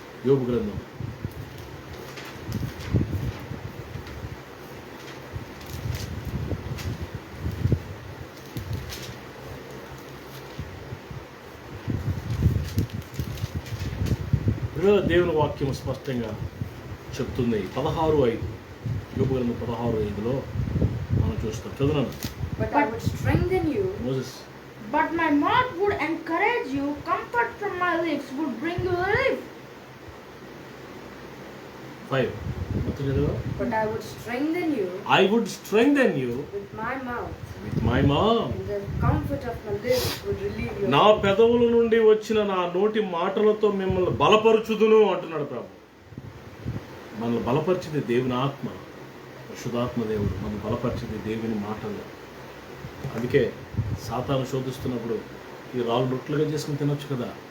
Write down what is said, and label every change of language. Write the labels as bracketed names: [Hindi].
[Telugu] యోబు గ్రంథం 16 దేవుని వాక్యం స్పష్టంగా చెప్తుంది. 16:5 యోబు గ్రంథం 16:5లో మనం చూస్తాం. చదువునాను. [English] But I would strengthen you. [Telugu] Moses. [English] But my mouth would encourage you, comfort from my lips would bring you relief. [Telugu] 5 మొత్తం చదువు. [English] But I would strengthen you. I would strengthen you with my mouth. with my mouth. And the comfort of my lips would relieve your. [Telugu] నా పెదవుల నుండి వచ్చిన నా నోటి మాటలతో మిమ్మల్ని బలపరచుదును అంటున్నాడు ప్రభు. మనల్ని బలపరిచింది దేవుని ఆత్మ, పరిశుద్ధాత్మ దేవుడు. మనం బలపరిచింది దేవుని మాటలు. అందుకే సాతాను శోధిస్తున్నప్పుడు ఈ రాళ్ళు రొట్టెలుగా చేసుకుని తినొచ్చు కదా.